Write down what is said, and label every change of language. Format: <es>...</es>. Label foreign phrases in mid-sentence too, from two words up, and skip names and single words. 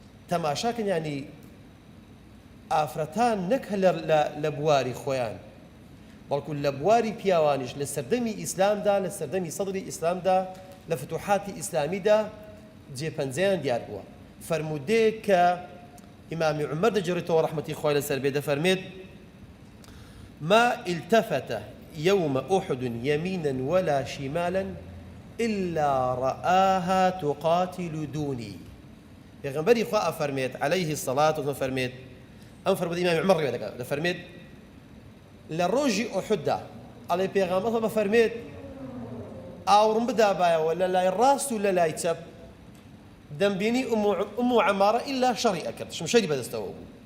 <ckb>تەماشاکەن، یعنی، ئافرەتان نەک هە لە، لە، لە بواری خۆیان، بەڵکو لە بواری پیاوانیش لە سەردەمی ئیسلامدا، لە سەردەمی سەدری ئیسلامدا، لە فتوحاتی ئیسلامیدا جێپەنجەیان دیار بووە. فەرمودەیەک کە ئیمامی عومەر دەجێڕێتەوە، ڕەحمەتی خۆی لەسەر بێ، دەفەرمێت:</ckb> <ar>«ما التفت يوم أحد يمينا ولا شمالا إلا رآها تقاتل دوني.»</ar> <ckb>پێغەمبەری خوا ئەفەرمێت،</ckb> <ar>عەلەیهی سەڵات</ar> <ckb>و فەرمێت، ئەم فەرمودەی ئیمامی عومەر ڕوێ دەکات، دەفەرمێت: «لە ڕۆژی ئوحوددا»، ئەڵێ پێغەمبەر فەرمێت: «ئاوڕم بدابایەوە لە لای ڕاست و لە لای چەپ، دەمبینی ئوم، ئوم عەمارە ئیلا شەڕی ئەکرد، شمشەری بەدەستەوە بوو.»</ckb>